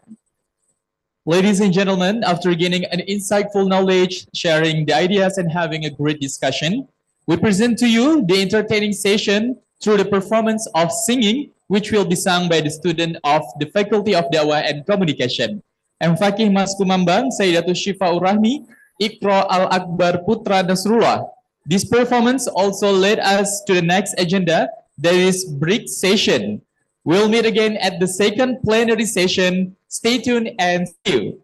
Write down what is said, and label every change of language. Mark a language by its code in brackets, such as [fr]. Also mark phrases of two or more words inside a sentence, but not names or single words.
[en] Ladies and gentlemen, after gaining an insightful knowledge, sharing the ideas, and having a great discussion, we present to you the entertaining session through the performance of singing, which will be sung by the student of the Faculty of Dakwah and Communication. M. Fakih Mas Kumambang, Sayyidatul Shifaur Rahmi, Iqra Al-Akbar Putra Nasrullah. This performance also led us to the next agenda, that is break session. We'll meet again at the second plenary session. Stay tuned and see you.